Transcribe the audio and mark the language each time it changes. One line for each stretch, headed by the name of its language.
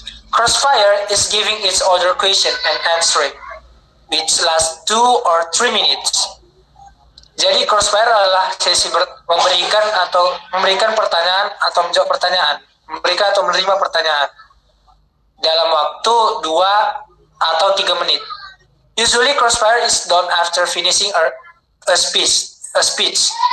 English: Crossfire is giving each other question and answering, which lasts 2 or 3 minutes.
Indonesian: Jadi crossfire adalah sesi memberikan pertanyaan atau menjawab pertanyaan, memberikan atau menerima pertanyaan dalam waktu 2 atau 3 menit.
English: Usually crossfire is done after finishing a speech.